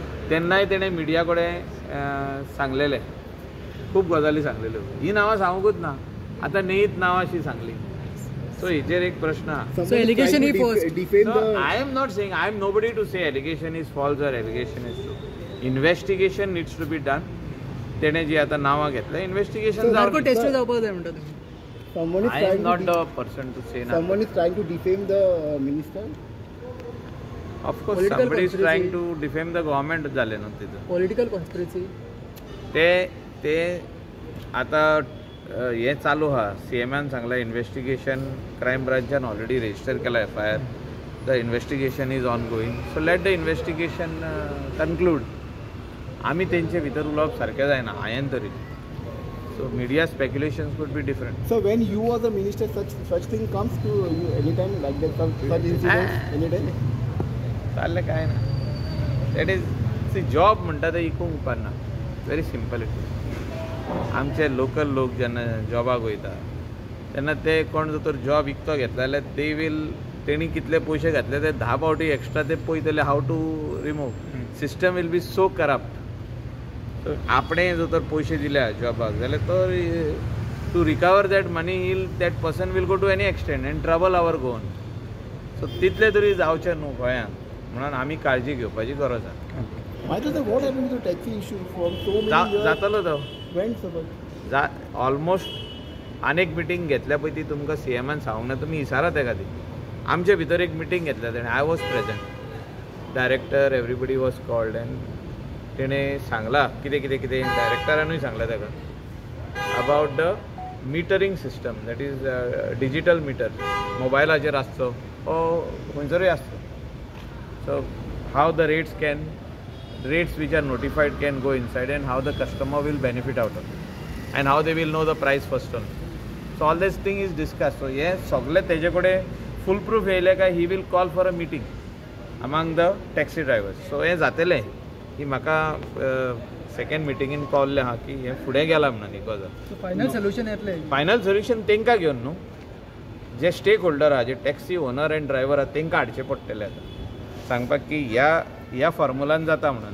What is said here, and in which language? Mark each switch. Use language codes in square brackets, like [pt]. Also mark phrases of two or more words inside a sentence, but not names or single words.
[kok] तेन्नाय तेणें मिडिया कडेन सांगलेलें, खूब गजाली सांगलेल्यो. ही नांवां सांगूंकूच ना, आतां नेईत नांवां अशी सांगली. सो हेचेर एक प्रश्न आहा. [en] So allegation is false. I am not saying, I am nobody to say allegation is false or allegation is true. Investigation needs to be done. तेणें जी आतां नांवां घेतल्या, इन्व्हेस्टिगेशन जावपाक टेस्ट जावपाक जाय म्हणटा तुमी. I am not the person to say now. Someone is trying to defame the minister. Of course, somebody is trying to defame the government [kok] जालें न्हू तितून. [en] Political conspiracy. [kok] ते आतां हें चालू आहा. CMन सांगलां इन्व्हेस्टिगेशन क्रायम ब्रांचान [en] already register [kok] केला FIR. [en] the investigation is ongoing. So let the investigation conclude. [kok] आमी तेंचे भितर उलोवप सारकें जायना हांवें तरी. [en] So media speculations could be different. So when you are the minister, such thing comes to you anytime like that, such incidents anytime? [kok] चाललें काय ना. [en] That is, see, job [kok] म्हणटा ते इकूंक उपकारना. [en] Very simple it is. [kok] आमचे लोकल लोक जेन्ना जॉबाक वयता तेन्ना ते कोण जर तर जॉब विकतो घेतला जाल्यार तेणी कितले पयशे घातले ते 10 फावटी एक्स्ट्रा ते पळयतले [en] have to remove. system will be so corrupt. [kok] आपणे जो तर पयशे दिल्या जॉबाक जाल्यार तो [en] to recover that money that person will go to any extent and trouble our Goan. [kok] सो तितले तरी जावचें न्हू गोंयांत म्हणून आमी काळजी घेवपाची गरज आसा. जातलो तो ऑलमोस्ट आनीक मिटींग घेतल्या पळय ती तुमकां CMन सांगूंक ना. तुमी विचारा तेका ती. आमचे भितर एक मिटींग घेतल्या तेणें. [en] I was present. Director everybody was called and [kok] तेणें सांगलां कितें डायरेक्टरानूय सांगलां तेका [en] about the metering system. that is digital meter [kok] मोबायलाचेर आसचो ओ खंयसरूय आसचो. [en] सो हाव द rates which are notified can go inside and how the customer will benefit out of it and how they will know the price first on. So all this thing is discussed. So yes, [kok] सगळे तेजे कडेन फुल प्रूफ येयले काय ही [en] will call for a meeting among the taxi drivers. [kok] So हें जातलें की म्हाका सेकंड मिटिंगेन कळल्लें आहा की हें फुडें गेलां म्हणून ही गजाल. [en] final solution [kok] येतलें. [en] final solution [kok] तेंकां घेवन न्हू जे [en] stake holder [kok] आहा जे [en] taxi owner and driver [kok] आहा तेंकां हाडचें पडटलें आतां सांगपाक की ह्या फॉर्मुलान जाता म्हणून.